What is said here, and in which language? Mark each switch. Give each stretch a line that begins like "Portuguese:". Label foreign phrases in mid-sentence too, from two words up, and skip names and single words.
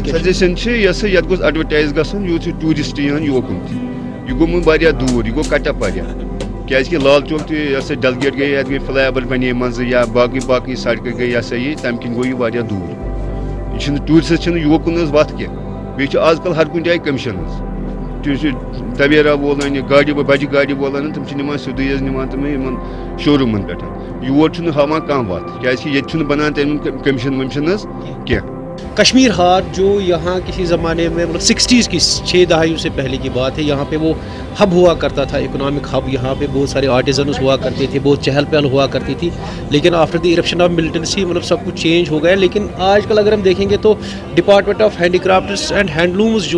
Kashmiri: سجیشن چھِ یہِ ہسا یتھ گوٚژھ ایڈوَٹایز گژھُن یوٗت چھُ ٹوٗرِسٹ یِوان یوکُن تہِ یہِ گوٚمُت واریاہ دوٗر یہِ گوٚو کٹپ واریاہ کیٛازِکہِ لال چوک تہِ یہِ ہسا ڈلگیٹ گٔے یتھ گٔے فلائی اوور بنے منٛزٕ یا باقٕے سڑکہٕ گٔے یہِ ہسا یہِ تمہِ کِنۍ گوٚو یہِ واریاہ دوٗر یہِ چھُنہٕ ٹوٗرِسٹس چھِنہٕ یوکُن حظ وتھ کینٛہہ بیٚیہِ چھُ آز کل ہر کُنہِ جایہِ کٔمِشن حظ تویرا وول انہِ گاڑِ بجہِ گاڑِ وول انن تِم چھِ نِوان سیٚودُے حظ نِوان تِم یِمن شوروٗمن پٮ۪ٹھ یور چھُنہٕ ہاوان کانٛہہ وتھ کیٛازِکہِ ییٚتہِ چھُنہٕ بنان تمیُک کٔمِشن ؤمِشن حظ کینٛہہ
Urdu: کشمیر ہاٹ جو یہاں کسی زمانے میں مطلب 60s کی 6 دہائیوں سے پہلے کی بات ہے یہاں پہ وہ ہب ہوا کرتا تھا
English: economic hub
Urdu: یہاں پہ بہت سارے آرٹیزنس ہوا کرتے تھے بہت چہل پہل ہوا کرتی تھی لیکن
English: after the eruption of militancy
Urdu: مطلب سب کچھ چینج ہو گیا لیکن آج کل اگر ہم دیکھیں گے تو
English: department of handicrafts and handlooms
Urdu: جو